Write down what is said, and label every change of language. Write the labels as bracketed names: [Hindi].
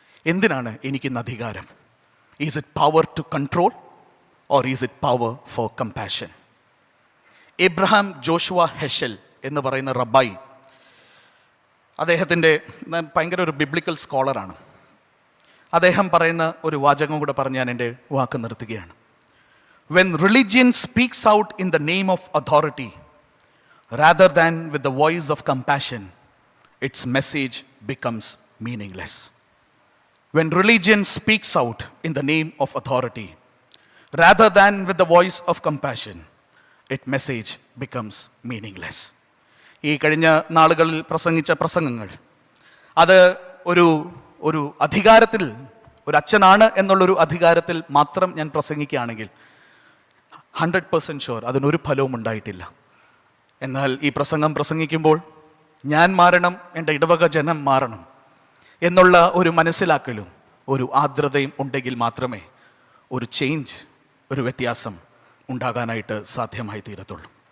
[Malayalam] എന്തിനാണ് എനിക്കിന്ന് അധികാരം? [English] Is it power to control or is it power for compassion? [Malayalam] Abraham Joshua ഹെഷൽ എന്ന് പറയുന്ന റബ്ബായി, അദ്ദേഹത്തിൻ്റെ ഭയങ്കര ഒരു ബിബ്ലിക്കൽ സ്കോളറാണ്. അദ്ദേഹം പറയുന്ന ഒരു വാചകം കൂടെ പറഞ്ഞ് ഞാൻ എൻ്റെ വാക്ക് നിർത്തുകയാണ്. [English] When religion speaks out in the name of authority rather than with the voice of compassion, its message becomes meaningless. When religion speaks out in the name of authority rather than with the voice of compassion, its message becomes meaningless. [Malayalam] ഈ കഴിഞ്ഞ നാളുകളിൽ പ്രസംഗിച്ച പ്രസംഗങ്ങൾ അത് ഒരു അധികാരത്തിൽ, ഒരു അച്ഛനാണ് എന്നുള്ളൊരു അധികാരത്തിൽ മാത്രം ഞാൻ പ്രസംഗിക്കുകയാണെങ്കിൽ 100% ഷുവർ അതിനൊരു ഫലവും ഉണ്ടായിട്ടില്ല. എന്നാൽ ഈ പ്രസംഗം പ്രസംഗിക്കുമ്പോൾ ഞാൻ മാറണം, എൻ്റെ ഇടവക ജനം മാറണം എന്നുള്ള ഒരു മനസ്സിലാക്കലും ഒരു ആർദ്രതയും ഉണ്ടെങ്കിൽ മാത്രമേ ഒരു ചേഞ്ച്, ഒരു വ്യത്യാസം ഉണ്ടാകാനായിട്ട് സാധ്യമായി തീരത്തുള്ളൂ.